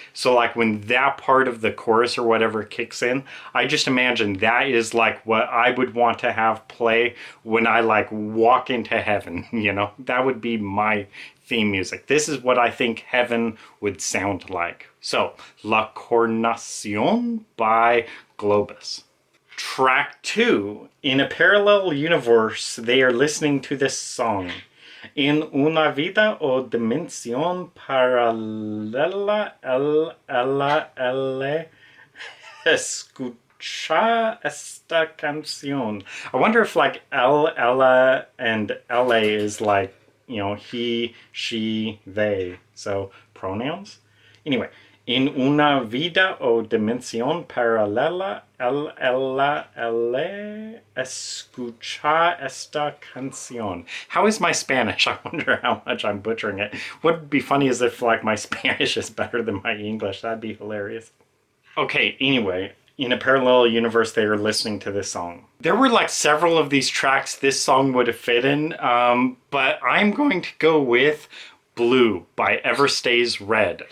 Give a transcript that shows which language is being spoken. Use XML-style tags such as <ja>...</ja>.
<en>So like when that part of the chorus or whatever kicks in, I just imagine that is like what I would want to have play when I like walk into heaven, you know. That would be my theme music. This is what I think heaven would sound like. So La Coronacion by Globus. Track 2, in a parallel universe, they are listening to this song.</en> <es>En una vida o dimensión paralela, ella escucha esta canción.</es> <en>I wonder if like ella and la is like, you know, he, she, they. So pronouns. Anyway.</en> <es>En una vida o dimensión paralela, ella escucha esta canción.</es> <en>How is my Spanish? I wonder how much I'm butchering it. What would be funny is if like my Spanish is better than my English. That'd be hilarious. Okay, anyway, in a parallel universe, they are listening to this song. There were like several of these tracks this song would have fit in, but I'm going to go with Blue by Ever Stays Red.</en>